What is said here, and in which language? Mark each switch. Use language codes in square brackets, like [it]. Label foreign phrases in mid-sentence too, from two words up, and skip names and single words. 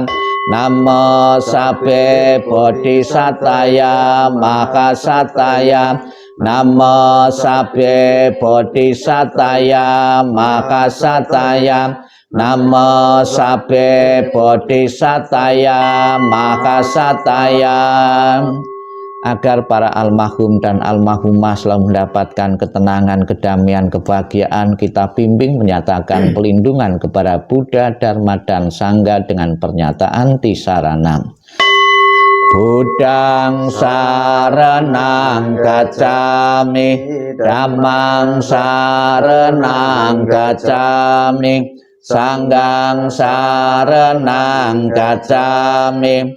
[pi] Namo sabbe bodhisataya mahasataya. Namo sabbe bodhisataya mahasataya. Namo sabbe bodhisataya mahasataya. [id] Agar para almarhum dan almarhumah selalu mendapatkan ketenangan, kedamaian, kebahagiaan, kita bimbing menyatakan pelindungan kepada Buddha, Dharma, dan Sangha dengan pernyataan tisarana. [pi] Buddhang saranang gacchami, Dhammang saranang gacchami, Sanghang saranang gacchami.